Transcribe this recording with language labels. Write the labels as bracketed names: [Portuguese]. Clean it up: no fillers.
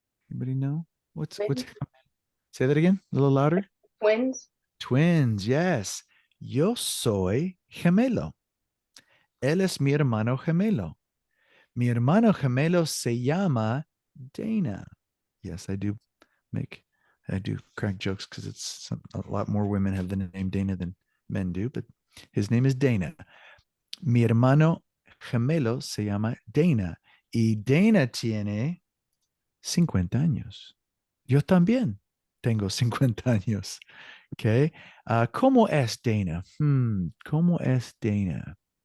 [English] Anybody know? What's Twins. say that again? A little louder. Twins. Twins, yes. [Spanish] Yo soy gemelo. Él es mi hermano gemelo. Mi hermano gemelo se llama Dana. [English] Yes, I do crack jokes because a lot more women have the name Dana than men do, but his name is Dana. [Spanish] Mi hermano gemelo se llama Dana y Dana tiene 50 años. Yo también tengo 50 años. Okay. ¿Cómo es Dana? ¿Cómo es Dana?